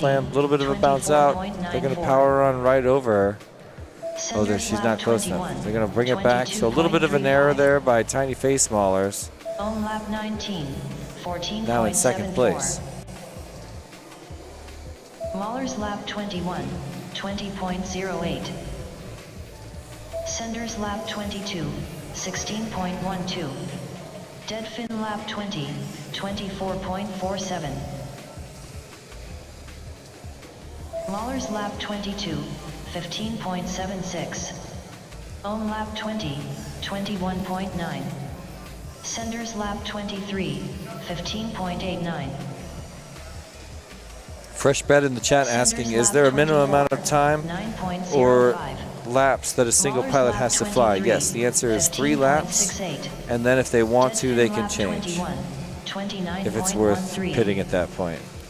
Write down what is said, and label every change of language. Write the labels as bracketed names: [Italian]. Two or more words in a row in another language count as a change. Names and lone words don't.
[English] slam, a little bit of a bounce out. They're going to power on right over her. Oh, there, Senders she's lap not close 21, enough. They're going to bring it back. So a little bit of an error 22.35. there by Tiny Face Maulers. Ohm lap 19, 14.74. Now in second place. Mahler's lap 21, 20.08. Senders lap 22, 16.12. Deadfin lap 20, 24.47. Mahler's lap 22, 15.76. Ohm lap 20, 21.9. Senders lap 23, 15.89. Fresh bet in the chat asking, is there a minimum amount of time or laps that a single pilot has to fly? Yes, the answer is 3 laps, and then if they want to, they can change, if it's worth pitting at that point.